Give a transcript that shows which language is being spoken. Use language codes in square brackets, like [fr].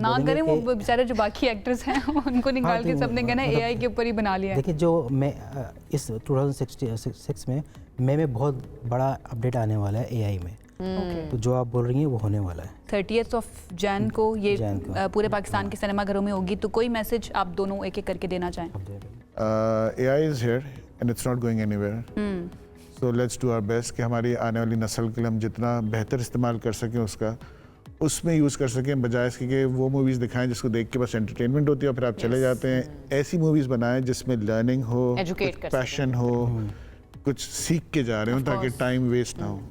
[hi] ना करें वो बेचारे जो बाकी एक्टर्स हैं उनको निकाल के सबने कहना है AI के ऊपर ही बना लिया है। देखिए, जो मैं इस 2066 में मई में बहुत बड़ा अपडेट आने वाला है AI में, तो जो आप बोल रही हैं वो होने वाला है 30th जैन को ये पूरे पाकिस्तान के सिनेमाघरों में होगी। तो कोई मैसेज आप दोनों एक एक करके देना चाहें? [en] AI is here and it's not going anywhere. So let's do our best [hi] कि हमारी आने वाली नस्ल के लिए हम जितना बेहतर इस्तेमाल कर सकें उसका, उसमें यूज़ कर सकें, बजाय इसके कि वो मूवीज़ दिखाएं जिसको देख के बस एंटरटेनमेंट होती है और फिर आप चले जाते हैं। ऐसी मूवीज़ बनाएं जिसमें लर्निंग हो, पैशन हो, कुछ सीख के जा रहे हो, ताकि टाइम वेस्ट ना हो।